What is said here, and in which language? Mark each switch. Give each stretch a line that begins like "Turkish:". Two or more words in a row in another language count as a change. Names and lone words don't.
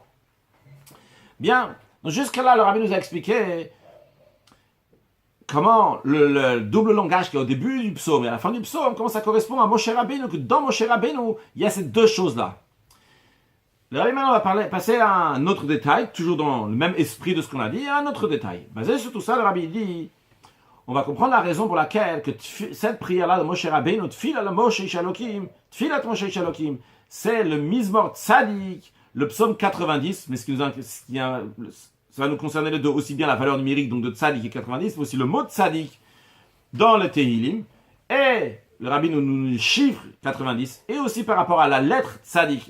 French: Bien, donc jusqu'à là, le Rabbi nous a expliqué comment le double langage qu'il y a au début du psaume et à la fin du psaume, comment ça correspond à Moshe Rabbeinu, que dans Moshe Rabbeinu, il y a ces deux choses-là. Le Rabbi maintenant va passer à un autre détail, toujours dans le même esprit de ce qu'on a dit, un autre détail. Basé sur tout ça, le Rabbi dit, on va comprendre la raison pour laquelle que cette prière-là de Moshe Rabbeinu,
Hebrew: תפילת משה איש אלוקים, תפילת משה איש אלוקים,
French: c'est le
Hebrew: מזמור צדיק,
French: le psaume 90, mais ça va nous concerner les deux, aussi bien la valeur numérique donc de Tzadik et 90, mais aussi le mot Tzadik dans le Tehillim, et le Rabbi nous chiffre 90, et aussi par rapport à la lettre Tzadik.